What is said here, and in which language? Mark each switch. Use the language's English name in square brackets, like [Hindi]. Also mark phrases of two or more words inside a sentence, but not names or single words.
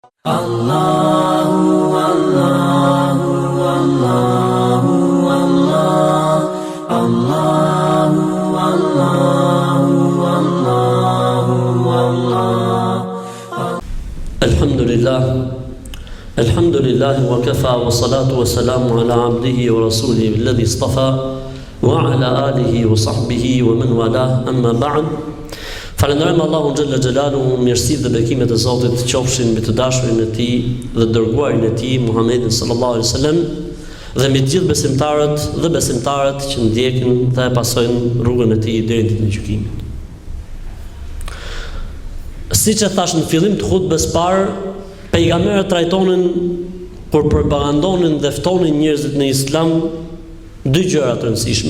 [Arabic] الله الله الله الله الله الله الله الله الحمد لله وكفى والصلاة والسلام على عبده ورسوله الذي اصطفى وعلى آله وصحبه ومن والى أما بعد. [Albanian] Falenderojmë Allahun [Arabic] جل جلاله, [Albanian] mirësitë dhe bekimet e Zotit qofshin mbi të dashurin e Tij dhe dërguarin e Tij Muhammedin [Arabic] صلى الله عليه وسلم [Albanian] dhe mbi të gjithë besimtarët dhe besimtarët që ndjekin dhe e pasojnë rrugën e Tij deri në ditën e gjykimit. Siç e thash në fillim të hutbes parë, pejgamberët trajtonin kur propagandonin dhe ftonin njerëzit në Islam dy gjëra të rëndësishme.